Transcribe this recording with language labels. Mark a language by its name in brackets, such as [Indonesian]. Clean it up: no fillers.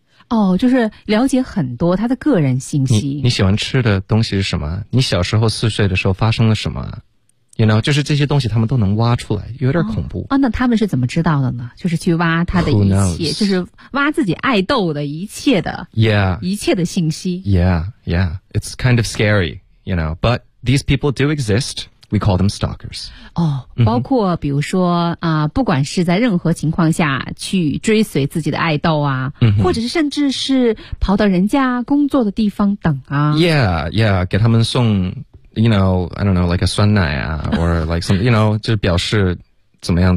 [Chinese] 哦，就是了解很多他的个人信息。你喜欢吃的东西是什么，你小时候四岁的时候发生了什么， [English] you know, [Chinese] 就是这些东西他们都能挖出来，有点恐怖。哦哦，那他们是怎么知道的呢？就是去挖他的一切，就是挖自己爱豆的一切的 一切的信息。 [English] Yeah, it's kind of scary, you know, but these people do exist, we call them stalkers. [Chinese] 哦，包括比如说不管是在任何情况下去追随自己的爱豆啊，或者是甚至是跑到人家工作的地方等啊。 [English] Yeah, [Chinese] 给他们送 [English] you know, I don't know, like a [Chinese] 酸奶啊 [English] or like some, you know, [Chinese] 就是表示怎么样。